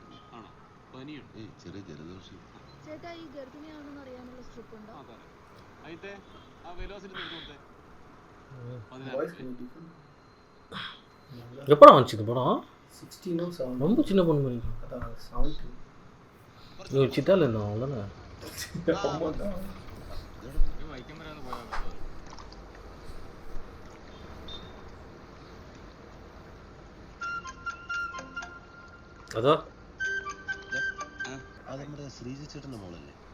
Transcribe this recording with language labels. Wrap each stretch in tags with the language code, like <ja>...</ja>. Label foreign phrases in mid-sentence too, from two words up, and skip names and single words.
<ml>ചെറിയ ജലദോഷം. ചേട്ടാ, ഈ ഗർഭിണിയാണെന്ന് അറിയാനുള്ള സ്ട്രിപ്പ് ഉണ്ടോ?</ml> <ta>எப்படா வந்துச்சு இந்த படம்? ரொம்ப சின்ன பொண்ணு மாதிரி சித்தால இருந்தோம் அவ்வளோதானே.</ta> <ml>അതോ അത് നമ്മുടെ ശ്രീജ ചേട്ടൻ്റെ മോളല്ലേ?</ml>